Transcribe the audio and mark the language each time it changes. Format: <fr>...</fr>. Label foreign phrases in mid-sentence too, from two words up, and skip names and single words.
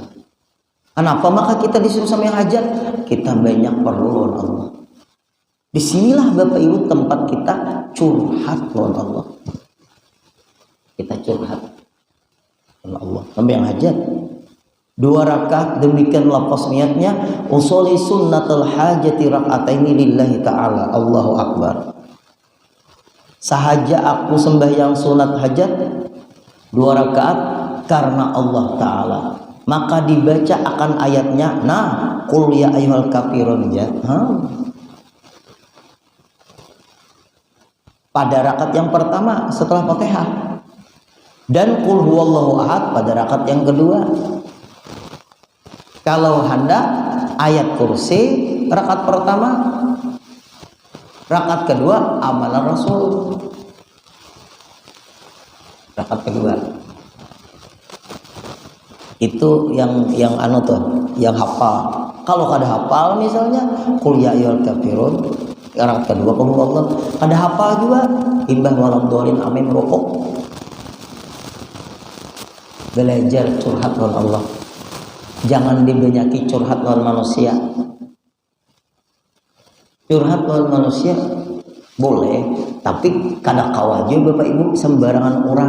<bjn>Kenapa maka kita disuruh sembahyang hajat? Kita banyak perlu lawan Allah. Disinilah Bapak Ibu tempat kita curhat lawan Allah. Kita curhat. Allah sampai yang hajat 2 rakaat demikian lafaz niatnya</bjn> <ar>أصلي سنة الحاجة ركعتين لله تعالى الله أكبر.</ar> <bjn>Sahaja aku sembahyang sunat hajat 2 rakaat karena Allah Ta'ala, maka dibaca akan ayatnya</bjn> <ar>قل يا أيها الكافرون</ar> <bjn>ya. Pada rakaat yang pertama setelah Fatihah. Dan</bjn> <ar>قل هو الله أحد</ar> <bjn>pada rakaat yang kedua. Kalau hendak ayat kursi rakaat pertama, rakaat kedua amalan Rasul. Rakaat kedua. Itu yang anu tuh, yang hafal. Kalau kada hafal misalnya</bjn> <ar>قل يا أيها الكافرون,</ar> <bjn>rakaat kedua</bjn> <ar>قل هو الله.</ar> <bjn>Kada hafal juga imbah</bjn> <ar>ولا الضالين آمين</ar> <bjn>rokok. Belajar curhat lawan Allah. Jangan dibenyaki curhat lawan manusia. Curhat lawan manusia boleh, tapi kada kawaju Bapak Ibu sembarangan orang.</bjn>